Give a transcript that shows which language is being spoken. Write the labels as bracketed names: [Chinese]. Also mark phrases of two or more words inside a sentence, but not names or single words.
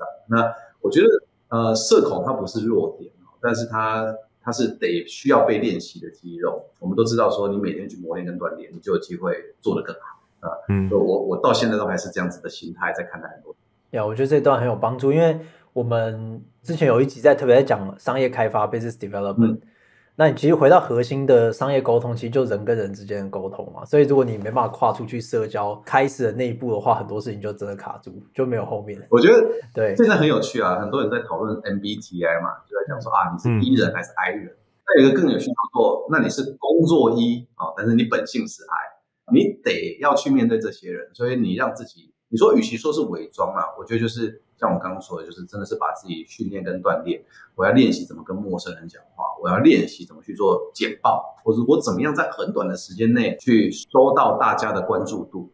[Chinese] 那我覺得社恐它不是弱點，但是它是得需要被練習的肌肉。我們都知道說，你每天去磨練跟鍛鍊，你就有機會做得更好啊。我到現在都還是這樣子的心態在看待很多。我覺得這段很有幫助，因為我們之前有一集特別在講商業開發 [English] （business development）。 [Chinese] 那你其實回到核心的商業溝通，其實就人跟人之間的溝通嘛。所以如果你沒辦法跨出去社交，開始的那一步的話，很多事情就真的卡住，就沒有後面。我覺得對，現在很有趣啊，很多人在討論 MBTI 嘛，就在講說啊，你是 E 人還是 I 人？那有一個更有趣叫做，那你是工作 E 啊，但是你本性是 I，你得要去面對這些人，所以你讓自己。你說，與其說是偽裝啊，我覺得就是像我剛剛說的，就是真的是把自己訓練跟鍛鍊。我要練習怎麼跟陌生人講話，我要練習怎麼去做簡報，或者我怎麼樣在很短的時間內去收到大家的關注度。